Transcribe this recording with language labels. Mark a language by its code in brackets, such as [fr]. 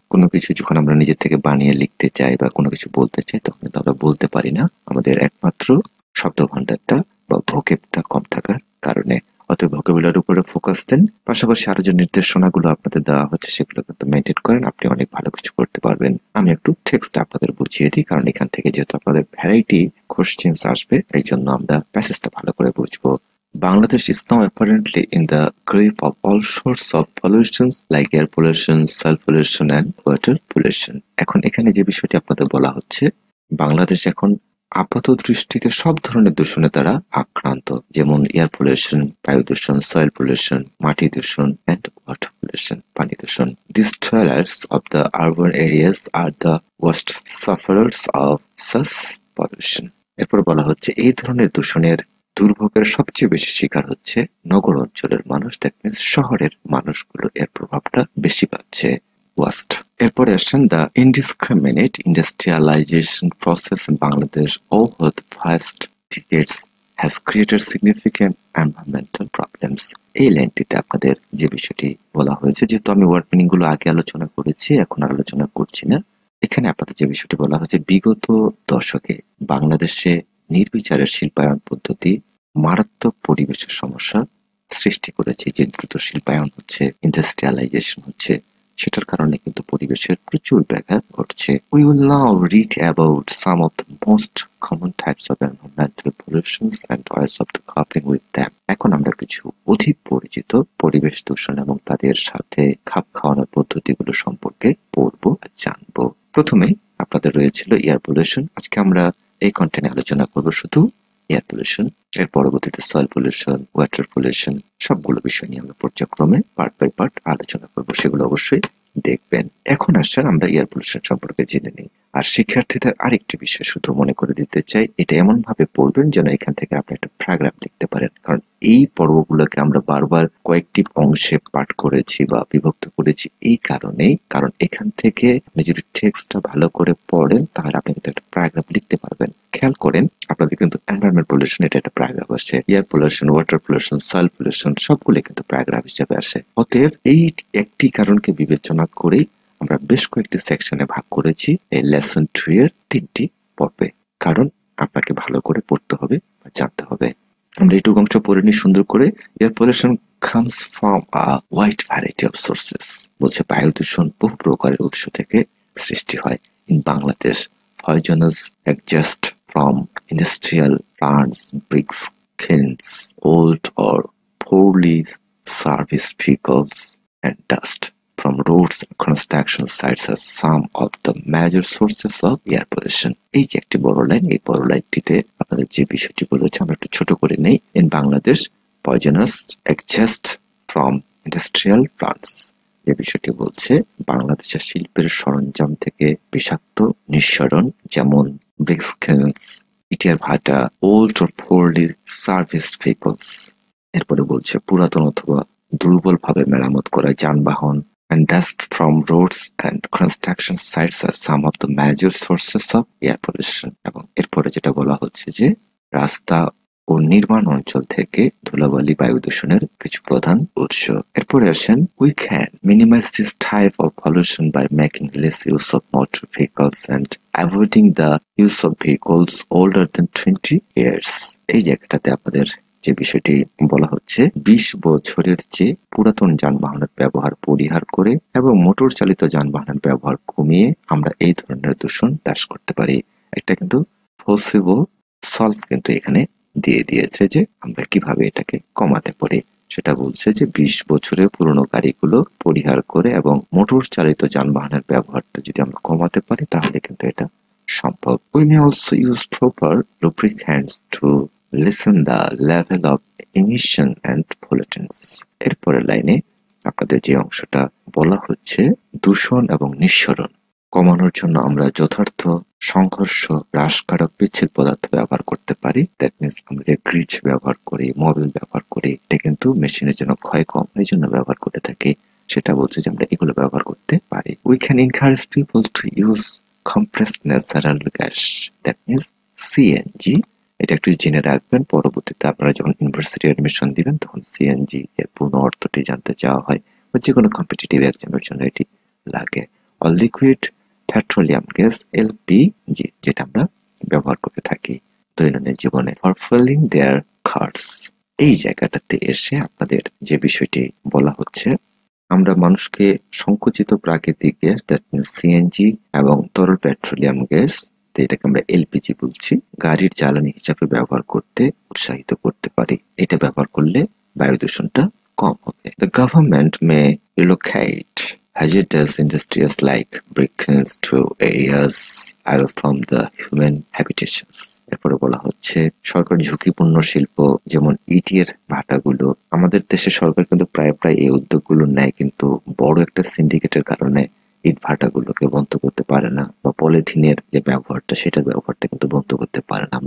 [bn] কোনো কিছু যখন আমরা নিজের থেকে বানিয়ে লিখতে চাই বা কোনো কিছু বলতে চাই, তখন কিন্তু আমরা বলতে পারি না। আমাদের একমাত্র শব্দ ভান্ডারটা বা ভোকেবটা কম থাকার কারণে। অতএব ভোকাবুলারির উপরে ফোকাস দেন, পাশাপাশি আরো যে নির্দেশনাগুলো আপনাদের দেওয়া হচ্ছে সেগুলো কিন্তু মেনটেন করেন, আপনি অনেক ভালো কিছু করতে পারবেন। আমি একটু টেক্সট আপনাদের বুঝিয়ে দিই, কারণ এখান থেকে যেহেতু আপনাদের ভ্যারাইটি কোশ্চেন্স আসবে, এই জন্য আমরা প্যাসেজটা ভালো করে বুঝবো। [en] Bangladesh is now apparently in the grip of all sorts of pollutions like air pollution, soil pollution and water pollution. [bn] এখন এখানে যে বিষয়টি আপনাদের বলা হচ্ছে, বাংলাদেশ এখন আপাত দৃষ্টিতে সব ধরনের দূষণের দ্বারা আক্রান্ত, যেমন এয়ার পলিউশন, বায়ু দূষণ, সয়েল পলিউশন, মাটি দূষণ [en] and water pollution, [bn] পানি দূষণ। [en] These dwellers of the urban areas are the worst sufferers of such pollution. [bn] এরপর বলা হচ্ছে এই ধরনের দূষণের দুর্ভোগের সবচেয়ে বেশি শিকার হচ্ছে নগর অঞ্চলের মানুষ, দ্যাট মিনস শহরের মানুষগুলো এর প্রভাবটা বেশি পাচ্ছে। ওয়াস্ট। এরপরে আসেন [en] The indiscriminate industrialisation process in Bangladesh over the first decades has created significant environmental problems. [bn] এই লাইনটিতে আপনাদের যে বিষয়টি বলা হয়েছে, যেহেতু আমি ওয়ার্ড মিনিং গুলো আগে আলোচনা করেছি, এখন আর আলোচনা করছি না, এখানে আপনাদের যে বিষয়টি বলা হয়েছে, বিগত দশকে বাংলাদেশে নির্বিচারের শিল্পায়ন পদ্ধতি মারাত্মক পরিবেশের সমস্যা সৃষ্টি করেছে। যে দ্রুত শিল্পায়ন হচ্ছে, ইন্ডাস্ট্রিয়ালাইজেশন হচ্ছে, সেটার কারণে কিন্তু পরিবেশের প্রচুর ব্যাঘাত ঘটছে। [en] We will now read about some of the most common types of environmental pollutions and ways of the coping with them. [bn] এখন আমরা কিছু অধিক পরিচিত পরিবেশ দূষণ এবং তাদের সাথে খাপ খাওয়ানোর পদ্ধতিগুলো সম্পর্কে পড়বো আর জানবো। প্রথমে আপনাদের রয়েছিল এয়ার পলিউশন। আজকে আমরা এই কন্টেন্টে আলোচনা করবো শুধু এয়ার পলিউশন। এর পরবর্তীতে সয়েল পলিউশন, ওয়াটার পলিউশন, সবগুলো বিষয় নিয়ে আমরা পর্যায়ক্রমে পার্ট বাই পার্ট আলোচনা করবো, সেগুলো অবশ্যই দেখবেন। এখন আসছেন আমরা এয়ার পলিউশন সম্পর্কে জেনে নিই। আর শিক্ষার্থীদের আরেকটি বিষয় শুধু মনে করে দিতে চাই, এটা এমন ভাবে পড়বেন যেন এখান থেকে আপনি একটা প্যারাগ্রাফ লিখতে পারেন, কারণ এই পর্বগুলোকে আমরা বারবার কয়েকটি অংশে পাঠ করেছি বা বিভক্ত করেছি এই কারণেই, কারণ এখান থেকে আপনি যদি টেক্সটটা ভালো করে পড়েন তাহলে আপনি কিন্তু একটা প্যারাগ্রাফ লিখতে পারবেন। খেয়াল করেন আপনাদের কিন্তু এনভায়রনমেন্ট পলিউশন এটা একটা প্যারাগ্রাফ আসে, air pollution, water pollution, soil pollution সবগুলো কিন্তু প্যারাগ্রাফ হিসেবে আসে। অতএব এই একটি কারণকে বিবেচনা করেই আমরা বেশ কয়েকটি সেকশনে ভাগ করেছি এই লেসন 3 এর 3টি পর্বে, কারণ আপনাকে ভালো করে পড়তে হবে বা জানতে হবে। আমরা এইটুকু অংশ পড়ে নিই সুন্দর করে। [en] Air pollution comes from a wide variety of sources. [bn] বলছে বায়ু দূষণ বহু প্রকারের উৎস থেকে সৃষ্টি হয়। [en] In Bangladesh, poisonous exhaust from industrial plants, bricks, kilns, old or poorly serviced vehicles, and dust from roads and construction sites are some of the major sources of air pollution. [bn] এই যে একটি বড় লাইন, এই বড় লাইনটিতে আপনাদের যে বিষয়টি বলেছে আমরা একটু ছোট করে নেই। [en] in Bangladesh poisonous exhaust from industrial plants, [bn] যে বিষয়টি বলছে বাংলাদেশের শিল্পের সরঞ্জাম থেকে বিষাক্ত নিঃসরণ, যেমন [en] bricks, kilns, [bn] ইটের ভাটা, [en] Old or poorly serviced vehicles. [bn] এরপরে বলছে পুরাতন অথবা দুর্বলভাবে মেরামত করা যানবাহন, [en] and dust from roads and construction sites are some of the major sources of air pollution. [bn] এবং এরপরে যেটা বলা হচ্ছে যে রাস্তা ও নির্মাণ অঞ্চল থেকে ধুলাবালি বায়ু দূষণের কিছু প্রধান উৎস। এরপরে আসেন [en] we can minimize this type of pollution by making less use of motor vehicles and avoiding the use of vehicles older than 20 years. [bn] এই জায়গাটাতে আপনাদের যে বিষয়টি বলা হচ্ছে 20 বছরের চেয়ে পুরাতন যানবাহনের ব্যবহার পরিহার করে এবং মোটর চালিত যানবাহনের ব্যবহার কমিয়ে আমরা এই ধরনের দূষণ হ্রাস করতে পারি। একটা কিন্তু পসিবল সলভ কিন্তু এখানে দিয়ে দিয়েছে যে আমরা কিভাবে এটাকে কমাতে পারি। সেটা বলছে যে 20 বছরের পুরনো গাড়িগুলো পরিহার করে এবং মোটর চালিত যানবাহনের ব্যবহারটা যদি আমরা কমাতে পারি তাহলে কিন্তু এটা সম্ভব। [en] We may also use proper lubricants to lessen the level of emission and pollutants. [bn] এরপরের লাইনে আপনাদের যে অংশটা বলা হচ্ছে দূষণ এবং নিঃসরণ কমানোর জন্য আমরা যথার্থ সংঘর্ষ হ্রাসকারক বিচ্ছিন্ন পদার্থ ব্যবহার করতে পারি। দ্যাট মিনস আমরা যে গ্রিজ ব্যবহার করি, মোবিল ব্যবহার করি, এটা কিন্তু মেশিনের জন্য ক্ষয় কম এই জন্য ব্যবহার করে থাকি, সেটা বলছে যে আমরা এগুলো ব্যবহার করতে পারি। [en] We can encourage people to use compressed natural gas, that means CNG. [bn] এটা একটু জেনে রাখবেন, পরবর্তীতে আপনারা যখন ইউনিভার্সিটি অ্যাডমিশন দিবেন তখন সিএনজি এর পূর্ণ অর্থটি জানতে চাওয়া হয় বা যে কোনো কম্পিটিটিভ এক্সামের জন্য এটি লাগে। আর লিকুইড পেট্রোলিয়াম গ্যাস এলপিজি, যেটা আমরা ব্যবহার করে থাকি দৈনন্দিন জীবনে [en] For fuelling their cars. [bn] এই জায়গাটাতে এসে আপনাদের যে বিষয়টি বলা হচ্ছে, আমরা মানুষকে সংকুচিত প্রাকৃতিক গ্যাস দ্যাট মিনস সিএনজি এবং তরল পেট্রোলিয়াম গ্যাস, এটাকে আমরা এলপিজি বলছি, গাড়ির জ্বালানি হিসাবে ব্যবহার করতে উৎসাহিত করতে পারি। এটা ব্যবহার করলে বায়ু দূষণটা কম হবে। [en] The government may relocate hazardous industries like brick kilns to areas away from the human habitations. [bn] এরপরে বলা হচ্ছে সরকার ঝুঁকিপূর্ণ শিল্প যেমন ইটের ভাটাগুলো, আমাদের দেশে সরকার কিন্তু প্রায় এই উদ্যোগগুলো নেয়, কিন্তু বড় একটা সিন্ডিকেটের কারণে ইট ভাটাগুলোকে বন্ধ করতে পারে না, বা পলিথিনের যে ব্যবহারটা সেটার ব্যবহারটা কিন্তু বন্ধ করতে পারে না।